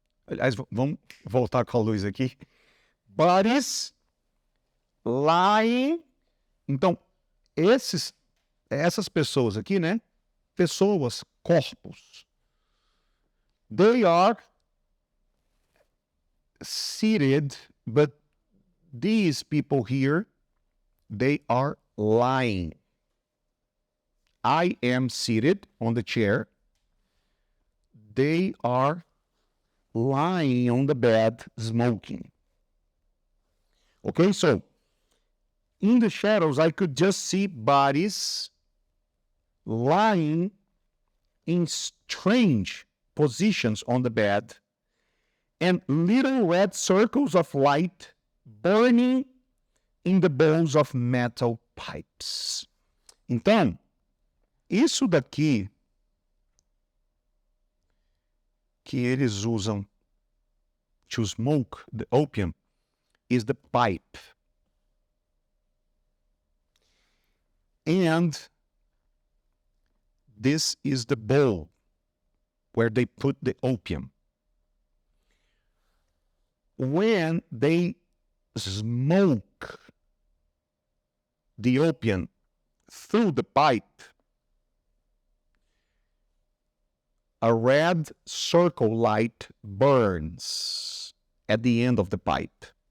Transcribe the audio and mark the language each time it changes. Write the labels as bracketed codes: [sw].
[pt] Aliás, vamos voltar com a luz aqui. [en] Bodies lying. [pt] Então, essas pessoas aqui, né? Pessoas, corpos. [en] They are seated, but these people here, they are lying. I am seated on the chair. They are lying on the bed smoking. Okay, so in the shadows, I could just see bodies lying in strange positions on the bed and little red circles of light burning in the bowls of metal pipes. [pt] Então, isso daqui que eles usam [en] to smoke the opium is the pipe. And this is the bowl where they put the opium. When they smoke the opium through the pipe, a red circle light burns at the end of the pipe.